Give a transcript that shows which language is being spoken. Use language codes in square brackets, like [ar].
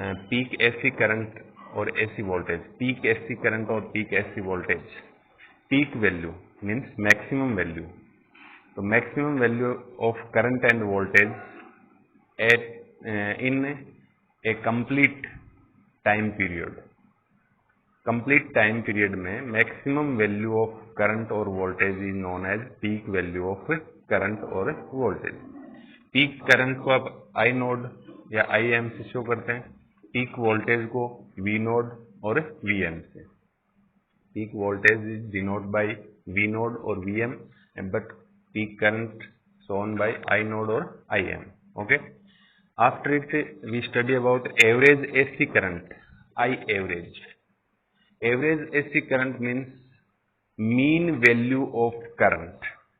[en] Peak AC current और AC voltage, peak AC current और peak AC voltage, peak value means maximum value. So maximum value of current and voltage at in a complete time period. Complete time period में maximum value of current और voltage is known as peak value of current और voltage. [hi] Peak current को आप आई node या I am से show करते हैं, peak voltage को वी नोड और Vm से. [en] Peak voltage is denoted by V node or Vm, but peak current shown by I node or Im. Okay. After it, we study about average AC current, I average. Average AC current means mean value of current.